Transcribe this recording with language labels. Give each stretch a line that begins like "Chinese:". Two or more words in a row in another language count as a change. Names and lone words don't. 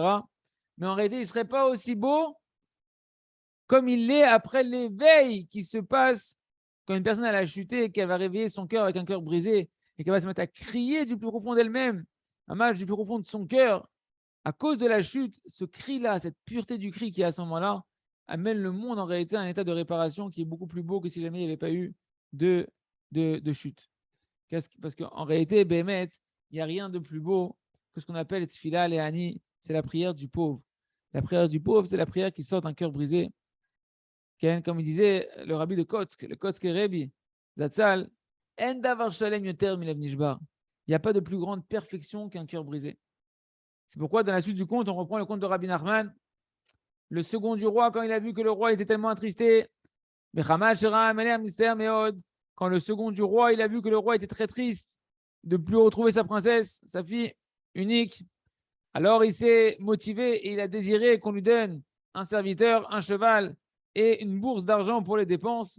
French: Mais en réalité, il ne serait pas aussi beau comme il l'est après l'éveil qui se passe quand une personne elle a chuté et qu'elle va réveiller son cœur avec un cœur brisé et qu'elle va se mettre à crier du plus profond d'elle-même, un match du plus profond de son cœur, à cause de la chute, ce cri-là, cette pureté du cri qui est à ce moment-là, amène le monde en réalité à un état de réparation qui est beaucoup plus beau que si jamais il n'y avait pas eu de chute. Parce qu'en réalité, Bémet, il n'y a rien de plus beau que ce qu'on appelle
Hebrew: תפילה לעני,
French: c'est la prière du pauvre. La prière du pauvre, c'est la prière qui sort d'un cœur brisé. Comme il disait le rabbi de Kotsk, le Kotsk Rebbe, Zatzal,
Hebrew: אין דבר שלם יותר מלב נשבר.
French: Il n'y a pas de plus grande perfection qu'un cœur brisé. C'est pourquoi, dans la suite du conte, on reprend le conte de Rabbi Nachman. Le second du roi, quand il a vu que le roi était tellement attristé, quand le second du roi, il a vu que le roi était très triste de ne plus retrouver sa princesse, sa fille unique, alors il s'est motivé et il a désiré qu'on lui donne un serviteur, un cheval et une bourse d'argent pour les dépenses.